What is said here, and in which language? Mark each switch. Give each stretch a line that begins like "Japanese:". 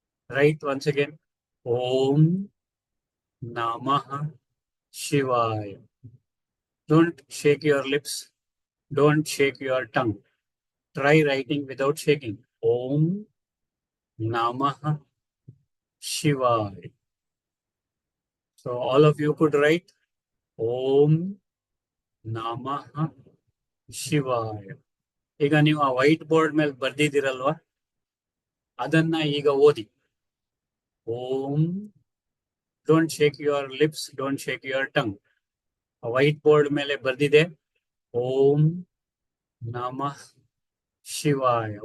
English: Right once again Om Namah Shivaya. Don't shake your lips. Don't shake your tongue. Try writing without shaking. Om Namah Shivaya. So all of you could write Om Namah Shivaya.
Kannada: ಈಗ ನೀವು ಆ white board ಮೇಲೆ ಬರ್ದಿದ್ದೀರಲ್ವಾ, ಅದನ್ನ ಈಗ ಓದಿ.
English: Om, don't shake your lips, don't shake your tongue.
Kannada: White board ಮೇಲೆ ಬರ್ದಿದೆ ಓಂ ನಮಃ ಶಿವಾಯ.